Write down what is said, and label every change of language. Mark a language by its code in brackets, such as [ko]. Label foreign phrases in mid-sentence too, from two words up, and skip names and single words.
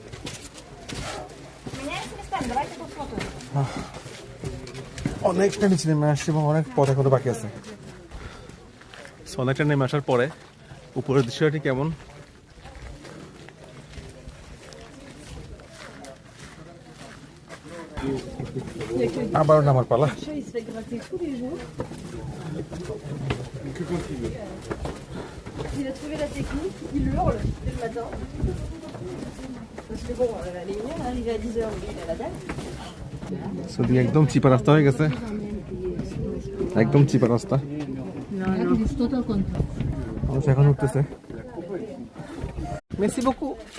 [bn] অনেকটা নিচে নেমে আসছে এবং অনেক পথ এখনো বাকি আছে। অনেকটা নেমে আসার পরে উপরের দৃশ্যটি কেমন আবার নামার পালা। [fr] Il a trouvé la technique, il hurle dès le matin. Parce que bon, les mignons, arrivés à 10h, lui, il a la dalle. [bn] একদম চিপা রাস্তা হয়ে গেছে, একদম চিপা রাস্তা। মানুষ এখন উঠতেছে। [fr] merci beaucoup